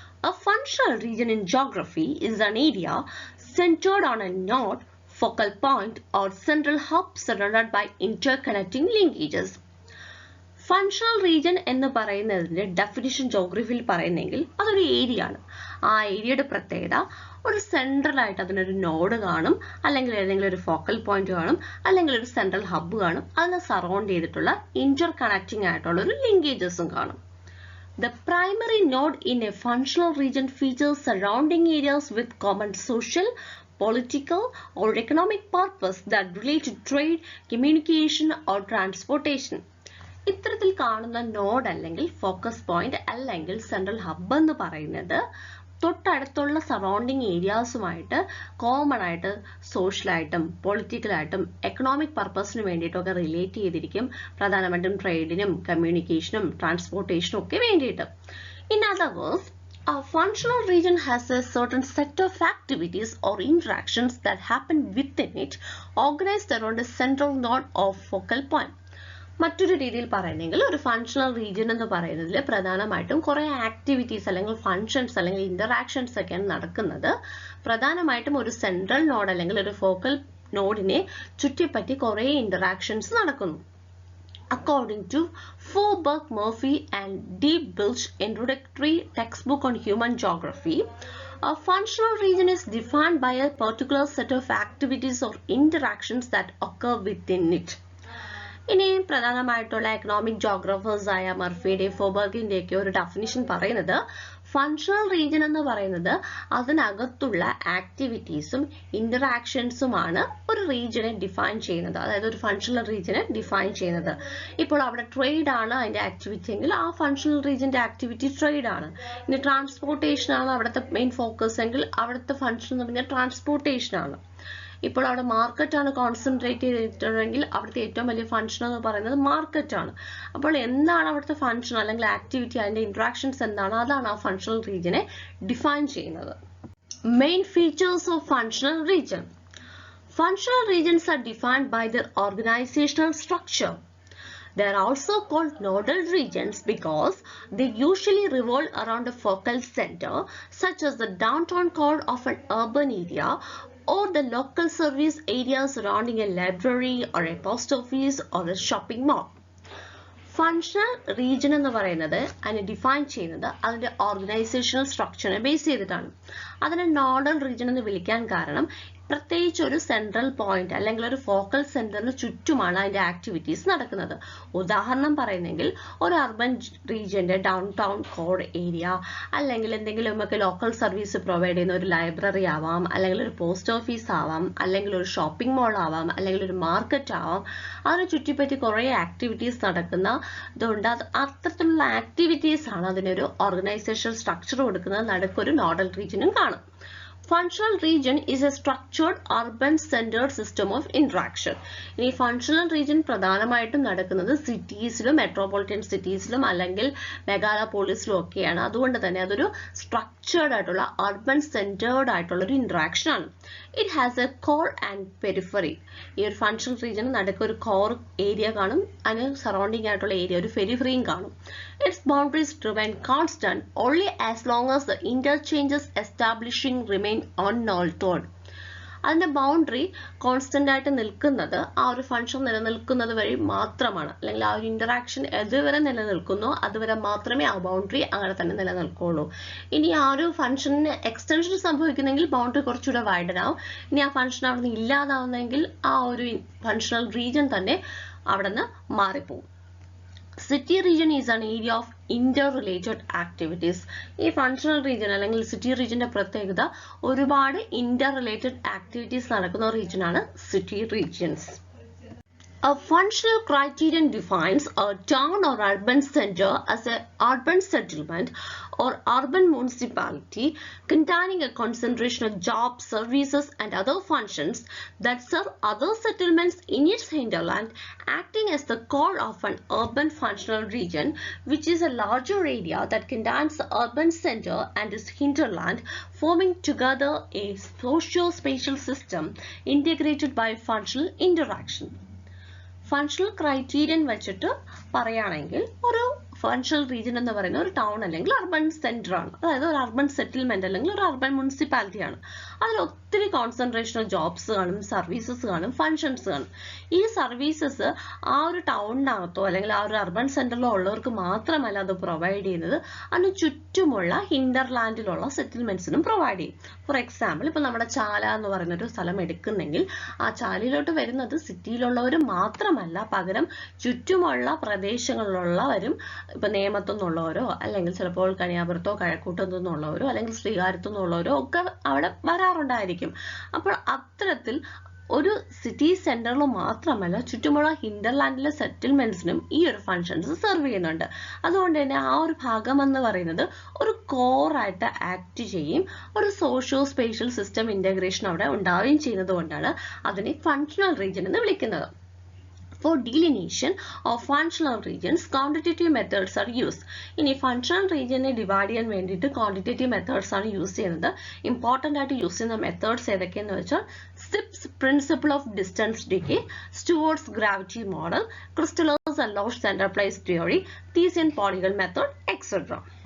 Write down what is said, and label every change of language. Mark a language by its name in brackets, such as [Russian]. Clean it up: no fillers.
[English] A functional region in geography is an area centered on a node, focal point or central hub surrounded by interconnecting linkages. [Malayalam] Functional region എന്ന് പറയുന്നതിന്റെ definition ജോഗ്രഫിയിൽ പറയുന്നെങ്കിൽ അതൊരു area ആണ്. ആ ഏരിയയുടെ പ്രത്യേകത ഒരു central ആയിട്ട് അതിനൊരു നോഡ് കാണും, അല്ലെങ്കിൽ ഏതെങ്കിലും ഒരു ഫോക്കൽ പോയിന്റ് കാണും, അല്ലെങ്കിൽ ഒരു സെൻട്രൽ ഹബ്ബ് കാണും. അതിനെ സറൗണ്ട് ചെയ്തിട്ടുള്ള ഇന്റർ കണക്റ്റിംഗ് ആയിട്ടുള്ള ഒരു ലിങ്കേജസും കാണും. [English] The primary node in a functional region features surrounding areas with common social, political or economic purpose that relate to trade, communication or transportation. [Malayalam] ഇത്തരത്തിൽ കാണുന്ന നോഡ് അല്ലെങ്കിൽ ഫോക്കസ് പോയിന്റ് അല്ലെങ്കിൽ സെൻട്രൽ ഹബ്ബ് എന്ന് പറയുന്നത് തൊട്ടടുത്തുള്ള സറൗണ്ടിങ് ഏരിയാസുമായിട്ട് കോമൺ ആയിട്ട് സോഷ്യലായിട്ടും പൊളിറ്റിക്കലായിട്ടും economic പർപ്പസിന് വേണ്ടിയിട്ടൊക്കെ റിലേറ്റ് ചെയ്തിരിക്കും. പ്രധാനമായിട്ടും ട്രേഡിനും കമ്മ്യൂണിക്കേഷനും ട്രാൻസ്പോർട്ടേഷനും ഒക്കെ വേണ്ടിയിട്ട്. [English] In other words, a functional region has a certain set of activities or interactions that happen within it, organized around a central node or focal point. [Malayalam] മറ്റൊരു രീതിയിൽ പറയുന്നെങ്കിൽ ഒരു ഫങ്ഷണൽ റീജിയൻ എന്ന് പറയുന്നതിൽ പ്രധാനമായിട്ടും കുറെ ആക്ടിവിറ്റീസ് അല്ലെങ്കിൽ ഫങ്ഷൻസ് അല്ലെങ്കിൽ ഇന്ററാക്ഷൻസ് ഒക്കെയാണ് നടക്കുന്നത്. പ്രധാനമായിട്ടും ഒരു സെൻട്രൽ നോഡ് അല്ലെങ്കിൽ ഒരു ഫോക്കൽ നോഡിനെ ചുറ്റിപ്പറ്റി കുറെ ഇന്ററാക്ഷൻസ് നടക്കുന്നു. [English] According to Faubourg Murphy and D. Bilge introductory textbook on human geography, a functional region is defined by a particular set of activities or interactions that occur within it. [Malayalam] ഇനി പ്രധാനമായിട്ടുള്ള economic ജോഗ്രഫേഴ്സ് ആയ മർഫിയുടെ ഫോബർഗിന്റെ ഒക്കെ ഒരു definition പറയുന്നത് functional region എന്ന് പറയുന്നത് അതിനകത്തുള്ള ആക്ടിവിറ്റീസും ഇന്ററാക്ഷൻസുമാണ് ഒരു റീജിയനെ ഡിഫൈൻ ചെയ്യുന്നത്. അതായത് ഒരു ഫങ്ഷണൽ റീജിയനെ ഡിഫൈൻ ചെയ്യുന്നത്. ഇപ്പോൾ അവിടെ ട്രേഡ് ആണ് അതിന്റെ ആക്ടിവിറ്റി എങ്കിൽ ആ ഫങ്ഷണൽ റീജിയന്റെ ആക്ടിവിറ്റി ട്രേഡ് ആണ്. ഇനി ട്രാൻസ്പോർട്ടേഷൻ ആണ് അവിടുത്തെ മെയിൻ ഫോക്കസ് എങ്കിൽ അവിടുത്തെ ഫങ്ഷൻ എന്ന് പറഞ്ഞാൽ ട്രാൻസ്പോർട്ടേഷൻ ആണ്. ഇപ്പോൾ അവിടെ മാർക്കറ്റ് ആണ് കോൺസെൻട്രേറ്റ് ചെയ്തിട്ടുണ്ടെങ്കിൽ അവിടുത്തെ ഏറ്റവും വലിയ ഫങ്ഷൻ എന്ന് പറയുന്നത് മാർക്കറ്റ് ആണ്. അപ്പോൾ എന്താണ് അവിടുത്തെ ഫങ്ഷൻ അല്ലെങ്കിൽ ആക്ടിവിറ്റി, അതിന്റെ ഇന്ററാക്ഷൻസ് എന്താണ്, അതാണ് ആ ഫങ്ഷണൽ റീജിയനെ ഡിഫൈൻ ചെയ്യുന്നത്. [English] Main features of functional region. Functional regions are defined by their organizational structure. They are also called nodal regions because they usually revolve around a focal center, such as the downtown core of an urban area or the local service area surrounding a library or a post office or a shopping mall. [Malayalam] Functional region എന്ന് പറയുന്നത് അതിനെ define ചെയ്യുന്നത് അതിന്റെ organisational സ്ട്രക്ചറിനെ base ചെയ്തിട്ടാണ്. അതിനെ nodal region എന്ന് വിളിക്കാൻ കാരണം പ്രത്യേകിച്ച് ഒരു സെൻട്രൽ പോയിന്റ് അല്ലെങ്കിൽ ഒരു ഫോക്കൽ സെന്ററിന് ചുറ്റുമാണ് അതിന്റെ ആക്ടിവിറ്റീസ് നടക്കുന്നത്. ഉദാഹരണം പറയുന്നെങ്കിൽ ഒരു urban റീജിയന്റെ down town code area, അല്ലെങ്കിൽ എന്തെങ്കിലുമൊക്കെ ലോക്കൽ സർവീസ് പ്രൊവൈഡ് ചെയ്യുന്ന ഒരു ലൈബ്രറി ആവാം, അല്ലെങ്കിൽ ഒരു പോസ്റ്റ് ഓഫീസ് ആവാം, അല്ലെങ്കിൽ ഒരു ഷോപ്പിംഗ് മോൾ ആവാം, അല്ലെങ്കിൽ ഒരു മാർക്കറ്റ് ആവാം. അതിനെ ചുറ്റിപ്പറ്റി കുറേ ആക്ടിവിറ്റീസ് നടക്കുന്നതുകൊണ്ട് അത്തരത്തിലുള്ള ആക്ടിവിറ്റീസ് ആണ് അതിനൊരു ഓർഗനൈസേഷൻ സ്ട്രക്ചർ കൊടുക്കുന്നത്. നടുക്കൊരു നോഡൽ റീജിയനും കാണും. [English] Functional region is a structured urban centered system of interaction. [Malayalam] ഈ ഫങ്ഷണൽ റീജിയൻ പ്രധാനമായിട്ടും നടക്കുന്നത് സിറ്റീസിലും മെട്രോപൊളിറ്റൻ സിറ്റീസിലും അല്ലെങ്കിൽ മെഗാലോപോളിസിലും ഒക്കെയാണ്. അതുകൊണ്ട് തന്നെ അതൊരു സ്ട്രക്ചേർഡ് ആയിട്ടുള്ള അർബൻ സെന്റേർഡ് ആയിട്ടുള്ള ഒരു ഇന്ററാക്ഷൻ ആണ്. [English] It has a core and periphery. [Malayalam] ഈ ഒരു ഫങ്ഷണൽ റീജിയൻ നടുക്ക് ഒരു കോർ ഏരിയ കാണും, അതിന് സറൗണ്ടിങ് ആയിട്ടുള്ള ഏരിയ ഒരു പെരിഫറിയും കാണും. [English] Its boundaries remain constant only as long as the interchanges establishing remain unaltered. [Malayalam] അതിന്റെ ബൗണ്ടറി കോൺസ്റ്റന്റ് ആയിട്ട് നിൽക്കുന്നത് ആ ഒരു ഫങ്ഷൻ നിലനിൽക്കുന്നത് വഴി മാത്രമാണ്, അല്ലെങ്കിൽ ആ ഒരു ഇന്ററാക്ഷൻ എതുവരെ നിലനിൽക്കുന്നോ അതുവരെ മാത്രമേ ആ ബൗണ്ടറി അങ്ങനെ തന്നെ നിലനിൽക്കുള്ളൂ. ഇനി ആ ഒരു ഫങ്ഷന് എക്സ്റ്റൻഷൻ സംഭവിക്കുന്നെങ്കിൽ ബൗണ്ടറി കുറച്ചുകൂടെ വൈഡൻ ആവും. ഇനി ആ ഫങ്ഷൻ അവിടെ നിന്ന് ഇല്ലാതാവുന്നെങ്കിൽ ആ ഒരു ഫങ്ഷണൽ റീജിയൻ തന്നെ അവിടെ നിന്ന് മാറിപ്പോകും. [English] City region is an area of interrelated activities. [Malayalam] ഈ ഫങ്ഷണൽ റീജിയൻ അല്ലെങ്കിൽ സിറ്റി റീജിയന്റെ പ്രത്യേകത ഒരുപാട് ഇന്റർ റിലേറ്റഡ് ആക്ടിവിറ്റീസ് നടക്കുന്ന റീജിയൻ ആണ് city regions. [English] A functional criterion defines a town or urban center as an urban settlement or urban municipality containing a concentration of jobs, services, and other functions that serve other settlements in its hinterland, acting as the core of an urban functional region, which is a larger area that contains the urban center and its hinterland, forming together a socio-spatial system integrated by functional interaction. [Malayalam] Functional criterion വെച്ചിട്ട് പറയുകയാണെങ്കിൽ ഒരു functional region എന്ന് പറയുന്ന ഒരു town അല്ലെങ്കിൽ urban centre ആണ്, അതായത് ഒരു അർബൻ സെറ്റിൽമെന്റ് അല്ലെങ്കിൽ ഒരു അർബൻ മുനിസിപ്പാലിറ്റി ആണ്. അതിൽ ഒത്തിരി [English] concentration of jobs [Malayalam] കാണും, സർവീസസ് കാണും, ഫങ്ഷൻസ് കാണും. ഈ സർവീസസ് ആ ഒരു ടൗണിനകത്തോ അല്ലെങ്കിൽ ആ ഒരു അർബൻ സെന്ററിലോ ഉള്ളവർക്ക് മാത്രമല്ല അത് പ്രൊവൈഡ് ചെയ്യുന്നത്, അതിന് ചുറ്റുമുള്ള ഹിൻഡർലാൻഡിലുള്ള സെറ്റിൽമെന്റ്സിനും പ്രൊവൈഡ് ചെയ്യും. [English] for example, [Malayalam] ഇപ്പൊ നമ്മുടെ ചാല എന്ന് പറയുന്ന ഒരു സ്ഥലം എടുക്കുന്നെങ്കിൽ ആ ചാലയിലോട്ട് വരുന്നത് സിറ്റിയിലുള്ളവർ മാത്രമല്ല, പകരം ചുറ്റുമുള്ള പ്രദേശങ്ങളിലുള്ളവരും, ഇപ്പൊ നേമത്തു നിന്നുള്ളവരോ അല്ലെങ്കിൽ ചിലപ്പോൾ കണിയാപുരത്തോ കഴക്കൂട്ടത്തു നിന്നുള്ളവരോ അല്ലെങ്കിൽ ശ്രീകാര്യത്തു നിന്നുള്ളവരോ ഒക്കെ അവിടെ വരാറുണ്ടായിരിക്കും. അപ്പോൾ അത്തരത്തിൽ ഒരു സിറ്റി സെന്ററിൽ മാത്രമല്ല ചുറ്റുമുള്ള ഹിൻഡർലാൻഡിലെ സെറ്റിൽമെന്റ്സിനും ഈ ഒരു ഫങ്ഷൻസ് സെർവ് ചെയ്യുന്നുണ്ട്. അതുകൊണ്ട് തന്നെ ആ ഒരു ഭാഗം എന്ന് പറയുന്നത് ഒരു കോറായിട്ട് ആക്ട് ചെയ്യും, ഒരു സോഷ്യോ സ്പേഷ്യൽ സിസ്റ്റം ഇന്റഗ്രേഷൻ അവിടെ ഉണ്ടാവുകയും ചെയ്യുന്നത് കൊണ്ടാണ് അതിനെ ഫങ്ഷണൽ റീജിയൻ എന്ന് വിളിക്കുന്നത്. [English] For delineation of functional regions, quantitative methods are used. [Malayalam] ഇനി ഫങ്ഷണൽ റീജിയനെ ഡിവൈഡ് ചെയ്യാൻ വേണ്ടിയിട്ട് ക്വാണ്ടിറ്റേറ്റീവ് മെത്തേഡ്സ് ആണ് യൂസ് ചെയ്യുന്നത്. ഇമ്പോർട്ടൻ്റ് ആയിട്ട് യൂസ് ചെയ്യുന്ന മെത്തേഡ്സ് ഏതൊക്കെയെന്ന് വെച്ചാൽ sips principle of distance decay, സ്റ്റുവർട്ട്സ് gravity model, ക്രിസ്റ്റലേഴ്സ് and loss centre place theory, തീസിയൻ polygon method, etcetera.